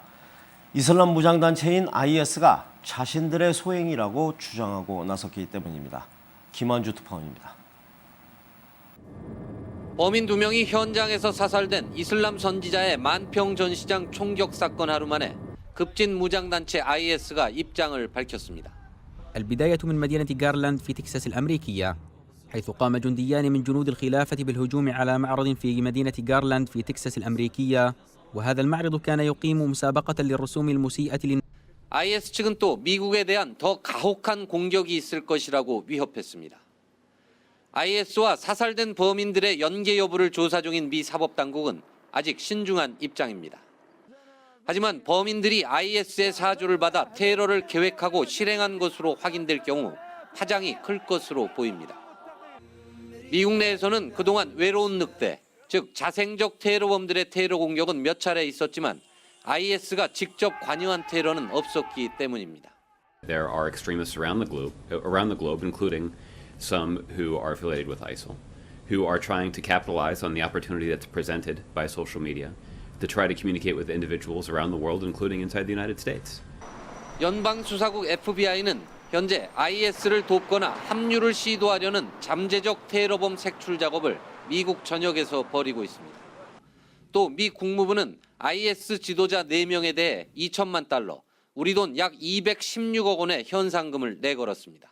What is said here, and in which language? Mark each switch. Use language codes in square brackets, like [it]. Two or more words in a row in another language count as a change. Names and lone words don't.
[ko] 이슬람 무장단체인 IS가 자신들의 소행이라고 주장하고 나섰기 때문입니다. 김한주 특파원입니다. 범인 2명이 현장에서 사살된 이슬람 선지자의 만평 전시장 총격 사건 하루 만에 급진 무장단체 IS가 입장을 밝혔습니다. [ar] البداية من مدينة غارلاند في تكساس الأمريكية حيث قام جنديان من جنود الخلافة بالهجوم على معرض في مدينة غارلاند في تكساس الأمريكية وهذا المعرض كان يقيم مسابقة للرسوم المسيئة [ko] IS 측은 또 미국에 대한 더 가혹한 공격이 있을 것이라고 위협했습니다. IS와 사살된 범인들의 연계 여부를 조사 중인 미 사법당국은 아직 신중한 입장입니다. 하지만 범인들이 IS의 사주를 받아 테러를 계획하고 실행한 것으로 확인될 경우 파장이 클 것으로 보입니다. 미국 내에서는 그동안 외로운 늑대, 즉 자생적 테러범들의 테러 공격은 몇 차례 있었지만 IS가 직접 관여한 테러는 없었기 때문입니다. [en] There are extremists around the globe, including some who are affiliated with ISIL, who are trying to capitalize on the opportunity that's presented by social media to try to communicate with individuals around the world, including inside the United States. [ko] 연방수사국 FBI는 현재 IS를 돕거나 합류를 시도하려는 잠재적 테러범 색출 작업을 미국 전역에서 벌이고 있습니다. 또 미 국무부는 IS 지도자 4명에 대해 2천만 달러, 우리 돈 약 216억 원의 현상금을 내걸었습니다.